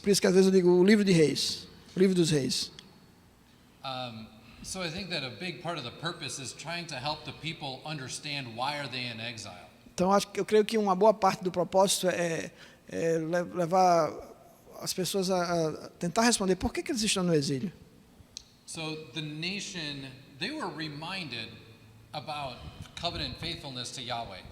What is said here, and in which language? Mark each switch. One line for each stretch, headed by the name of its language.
Portuguese: Por isso que às vezes eu digo o livro de Reis, o livro dos Reis.
English: So I think that a big part of the purpose is trying to help the people understand why are they in exile.
Portuguese: Então eu creio que uma boa parte do propósito é levar as pessoas a tentar responder por que eles estão no exílio.
English: So the nation, they were reminded about covenant faithfulness to Yahweh.